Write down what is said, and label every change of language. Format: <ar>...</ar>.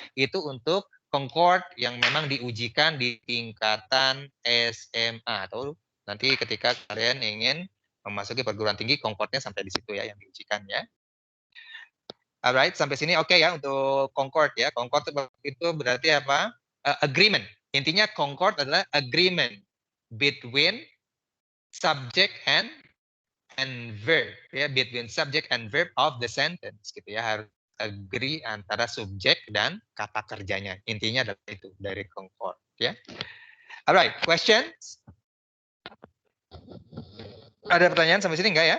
<id>Itu untuk concord yang memang diujikan di tingkatan SMA atau nanti ketika kalian ingin memasuki perguruan tinggi, concordnya sampai di situ ya yang diujikan ya. Alright, sampai sini oke ya untuk concord ya. Concord itu berarti apa? Agreement. Intinya concord adalah</id> <en>agreement between subject and verb ya, between subject and verb of the sentence gitu ya.</en> <id>Harus agree antara subjek dan kata kerjanya. Intinya adalah itu dari concord ya.</id> <en>Alright, questions?</en> <id>Ada pertanyaan sampai sini enggak ya?</id>